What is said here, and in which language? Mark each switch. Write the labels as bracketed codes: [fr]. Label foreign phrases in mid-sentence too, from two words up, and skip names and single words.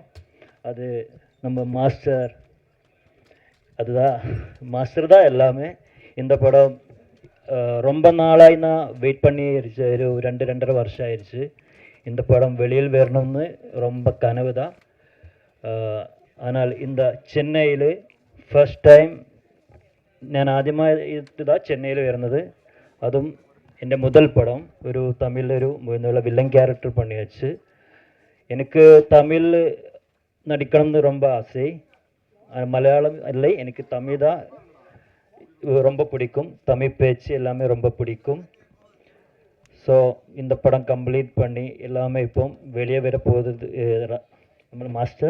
[ta] அது நம்ம மாஸ்டர், அதுதான் மாஸ்டர் தான் எல்லாமே. இந்த படம் ரொம்ப நாளாக நான் வெயிட் பண்ணி ஒரு 2-2.5 வருஷம் ஆயிடுச்சு. இந்த படம் வெளியில் வரணும்னு ரொம்ப கனவு தான். ஆனால் இந்த சென்னையில் [en] first time [ml] ഞാൻ ആദ്യമായിട്ട് [ta] தான் [ml] ചെന്നൈയിൽ വരുന്നത്. അതും എൻ്റെ [ta] முதல் படம். [ml] ഒരു തമിഴിലൊരു വില്ലൻ [en] character [ml] பண்ணியாச்சு. [ta] எனக்கு தமிழ் நடிக்கணும்னு ரொம்ப ஆசை. மலையாளம் இல்லை, எனக்கு தமிழ் தான் ரொம்ப பிடிக்கும். தமிழ் பேச்சு எல்லாமே ரொம்ப பிடிக்கும். ஸோ இந்த படம் கம்ப்ளீட் பண்ணி எல்லாமே இப்போ வெளியே வர போகுது நம்ம மாஸ்டர்.